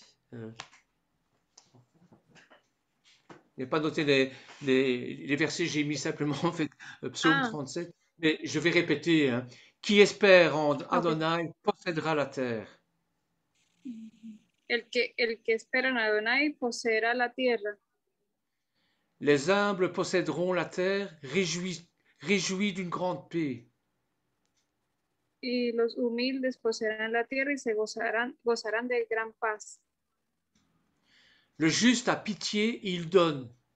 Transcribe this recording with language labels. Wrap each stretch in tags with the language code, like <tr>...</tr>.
<fr>Je n'ai pas noté les versets, j'ai mis simplement en fait psaume 37. Mais je vais répéter, hein. Qui espère en Adonai possédera la terre.</fr> <es>El que espera en Adonai poseerá la tierra.</es> <fr>Les humbles posséderont la terre, réjouis d'une grande paix.</fr> <es>Y los humildes poseerán la tierra y se gozarán de gran paz.</es> <fr>Le juste a pitié et il donne.</fr>